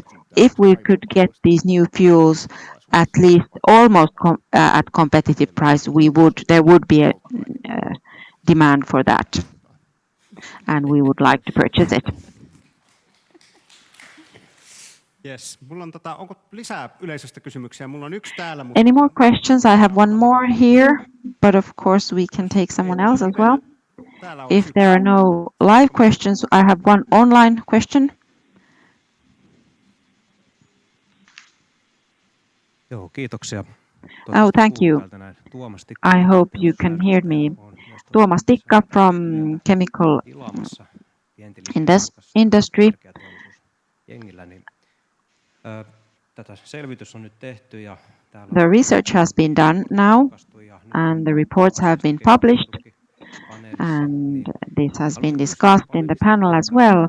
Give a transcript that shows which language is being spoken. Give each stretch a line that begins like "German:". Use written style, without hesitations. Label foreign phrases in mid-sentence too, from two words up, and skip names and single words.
English: If we could get these new fuels at least almost at competitive price, there would be a demand for that, and we would like to purchase it. Yes.
Finnish: Onko lisää yleisöstä kysymyksiä? Mulla on yksi täällä.
English: Any more questions? I have one more here, but of course we can take someone else as well. If there are no live questions, I have one online question.
Finnish: Joo, kiitoksia.
English: Oh, thank you. I hope you can hear me. Tuomas Tikka from Chemical Industry. The research has been done now, and the reports have been published, and this has been discussed in the panel as well.